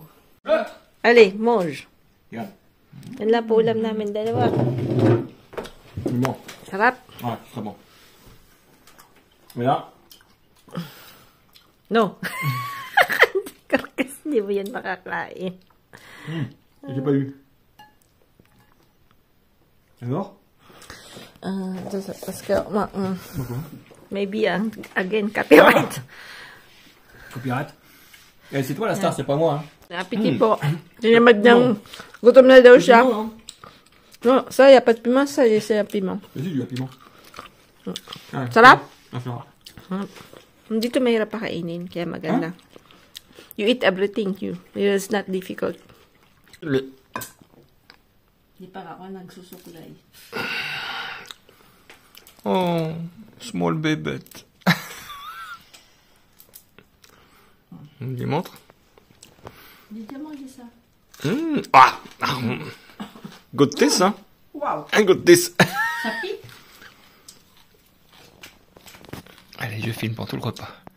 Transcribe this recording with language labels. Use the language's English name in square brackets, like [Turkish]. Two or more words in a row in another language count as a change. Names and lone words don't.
[Filipino] Ali, Moj. Yan. Yan lang po ulam namin dalawa. Sarap. Sarap. Wala? No. Karkas, hindi mo yan makakain. [French] J'ai pas eu. Alors? Parce que, Pourquoi? [English] maybe, again, copyright. Copyright. [French] Eh, c'est toi la star, c'est pas moi. [Filipino] Appétit po. Tinamad ng gutom na daw siya. [French] Non, No, ça, y a pas de piment, ça, c'est un piment. vas-y, du piment. Ah, [Filipino] Sarap? Ah, Flora. Hindi ito mahirap pakainin, kaya maganda. [English] You eat everything, it's not difficult. [Filipino] Di pa ako nagsusukulay. [English] Oh, small baby. [French] Il montre. J'ai déjà mangé ça. Ah, goûte this, hein? Wow! Goûte this. Ça pique? Allez, je filme pour tout le repas.